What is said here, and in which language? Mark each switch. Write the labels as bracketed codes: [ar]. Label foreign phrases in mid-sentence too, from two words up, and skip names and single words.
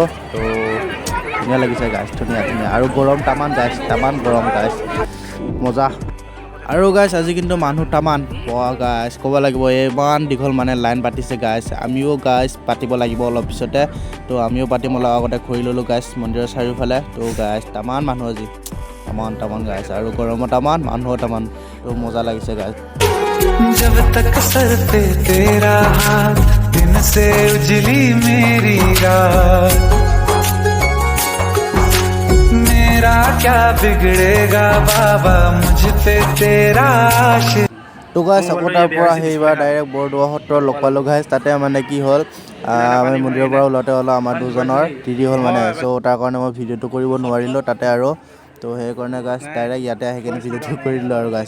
[as] তো ধুনীয়া লাগিছে গাইস ধুনীয়া আৰু গৰম তামান গাইস তামান গৰম গাইস মজা আৰু গাইস আজি কিন্তু মানুহ তামান গাইস ক'ব লাগিব ইমান দীঘল মানে লাইন পাতিছে গাইস আমিও গাইস পাতিব লাগিব অলপ পিছতে তো আমিও পাতিম অলপ আগতে ঘূৰি ললো গাইস মন্দিৰৰ চাৰিওফালে তো গাইস তামান মানুহ আজি তামান গাইস আৰু গৰমত তামান মানুহ তামান তো মজা লাগিছে গাইস [hi] जब तक सर पे तेरा हाथ दिन से उजली मेरी रात मेरा क्या बिगड़ेगा बाबा मुझ पे तेरा आशिक [as] তো গাইস আকৌ তাৰ পৰা সেইবাৰ ডাইৰেক্ট বৰদোৱা সত্ৰ লগ পালো গাইস তাতে মানে কি হ'ল আমি মন্দিৰৰ পৰা ওলাওঁতে আমাৰ দুজনৰ দেৰি হ'ল মানে চ' তাৰ কাৰণে মই ভিডিঅ'টো কৰিব নোৱাৰিলোঁ তাতে আৰু তো সেইকাৰণে গাইস ডাইৰেক্ট ইয়াতে আহি কিনে ভিডিঅ'টো কৰি দিলোঁ আৰু গাইস